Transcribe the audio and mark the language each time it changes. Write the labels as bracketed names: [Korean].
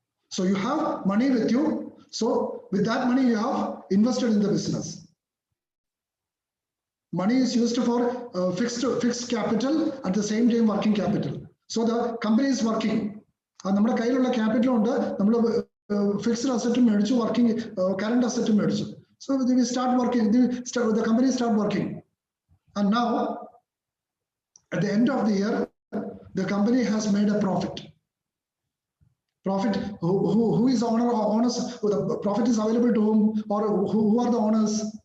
[English] So you have money with you. So with that money you have invested in the business. Money is used for fixed capital, at the same time working capital. So the company is working. [Malayalam] നമ്മുടെ കയ്യിലുള്ള capital ഉണ്ട്, നമ്മൾ fixed അസറ്റും മേടിച്ചു, working current അസറ്റും മേടിച്ചു. [English] So we start working, the company start working. And now, at the end of the year, the company has made a profit. Profit, who is the owner or owners? The profit is available to whom, or who are the owners?